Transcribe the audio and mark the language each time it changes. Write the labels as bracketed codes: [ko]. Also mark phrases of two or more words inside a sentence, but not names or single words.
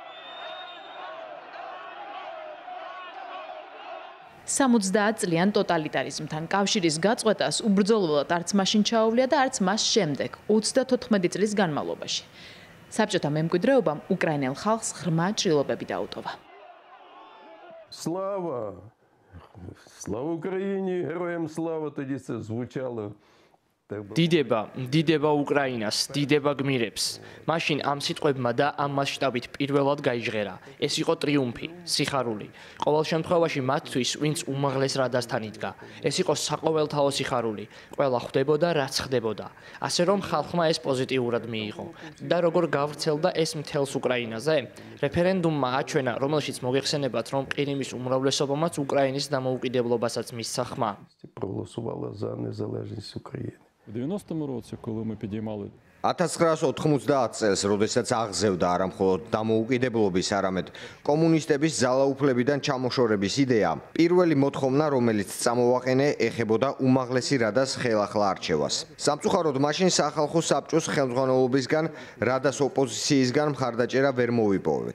[ka] 70 წლიან ტოტალიტარიზმთან კავშირის გაწყვეტას უბრძოლველად არც მაშინ ჩაუვლია და არც მას შემდეგ 34 წლის განმავლობაში. საბჭოთა მემკვიდრეობამ უკრაინელ ხალხს ღრმა ჭრილობები დაუტოვა. [uk] Слава! Слава Україні! Героям слава! Тоді це звучало. [ka] დიდება უკრაინას, დიდება გმირებს. მაშინ ამ სიტყვებმა და ამ მასშტაბით პირველად გაიჟღერა. ეს იყო ტრიუმფი, სიხარული. ყოველ შემთხვევაში მათთვის, ვინც უმაღლეს რადასთან იდგა. ეს იყო საყოველთაო სიხარული. ყველა ხვდებოდა, რაც ხდებოდა. ასე რომ ხალხმა ეს პოზიტიურად მიიღო. და როგორ გავრცელდა ეს მთელს უკრაინაზე? რეფერენდუმმა აჩვენა, რომელშიც მოგეხსენებათ, რომ ყირიმის უმრავლესობამაც უკრაინის დამოუკიდებლობასაც მისცა ხმა. [uk] Проголосувала за незалежність України. У 90-му році, коли ми підіймали [ka] 1990 წელს, როდესაც აღზევდა არა მხოლოდ დამოუკიდებლობის, არამედ კომუნისტების ძალაუფლებიდან ჩამოშორების იდეა, პირველი მოთხოვნა, რომელიც წამოვაყენე, ეხებოდა უმაღლესი რადას ხელახლა არჩევას. სამწუხაროდ, მაშინ სახალხო საბჭოს ხელმძღვანელობისგან, რადას ოპოზიციისგან მხარდაჭერა ვერ მოვიპოვეთ.